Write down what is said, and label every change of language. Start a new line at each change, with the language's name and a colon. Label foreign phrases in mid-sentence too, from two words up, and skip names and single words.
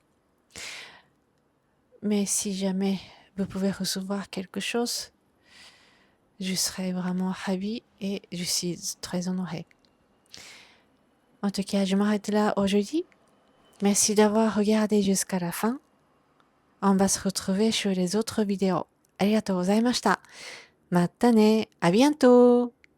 French: Mais si jamais vous pouvez recevoir quelque chose, je serai vraiment ravie et je suis très honorée. En tout cas, je m'arrête là aujourd'hui. Merci d'avoir regardé jusqu'à la fin. On va se retrouver sur les autres vidéos.
Japanese: ありがとうございました。またね。
French: À bientôt!